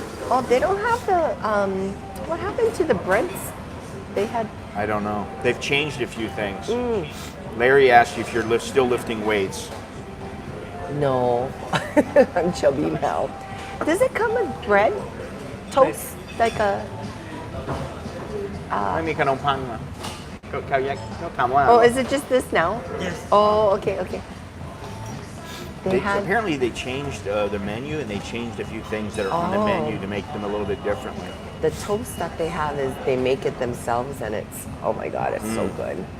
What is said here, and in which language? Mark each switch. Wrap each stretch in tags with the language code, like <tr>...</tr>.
<en>Oh, they don't have the what happened to the breads? They had. I don't know. They've changed a few things. Larry asked you if you're still lifting weights. No, I'm chubby now. Does it come with bread? Toast? Like a.</en> <th>ไม่มีขนมปังเหรอก็เขาแยกก็ถามว่า</th> <en>Oh, is it just this now? Yes. Oh, okay, okay. They had apparently they changed the menu and they changed a few things that are on the Oh. menu to make them a little bit differently. the toast that they have is they make it themselves and it's oh my god, it's so good.</en>